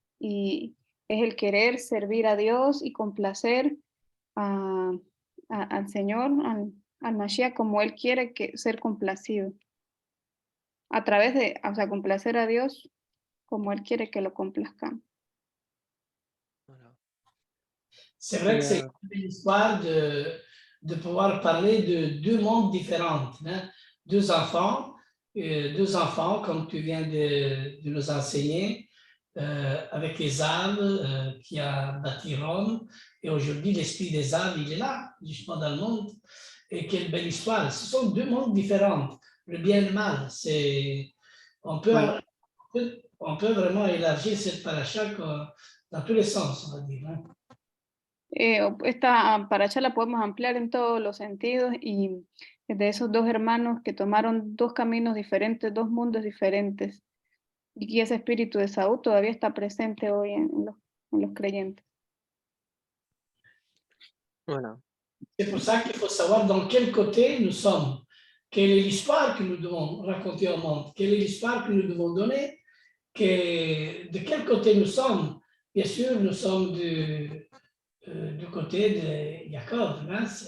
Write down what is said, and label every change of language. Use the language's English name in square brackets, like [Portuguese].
[Spanish] Y es el querer servir a Dios y complacer al Señor, al Mashiach, como Él quiere ser complacido. A través de, o sea, complacer a Dios como Él quiere que lo complazcamos. [French] Voilà. C'est vrai Et, que c'est une histoire de pouvoir parler de deux mondes différents. Hein? Deux enfants, comme tu viens de nous enseigner, avec les âmes qui a bâti Rome. Et aujourd'hui, l'esprit des âmes, il est là, justement dans le monde. Et quelle belle histoire. Ce sont deux mondes différents, le bien et le mal. On peut, oui. on peut vraiment élargir cette paracha dans tous les sens, on va dire. Hein? [Spanish] Esta paracha la podemos ampliar en todos los sentidos y de esos dos hermanos que tomaron dos caminos diferentes, dos mundos diferentes. Y ese espíritu de Saúl todavía está presente hoy en los creyentes. [French] Voilà. C'est pour ça qu'il faut savoir dans quel côté nous sommes. Quelle est l'histoire que nous devons raconter au monde? Quelle est l'histoire que nous devons donner? De quel côté nous sommes? Bien sûr, nous sommes du côté de Jacob. Hein?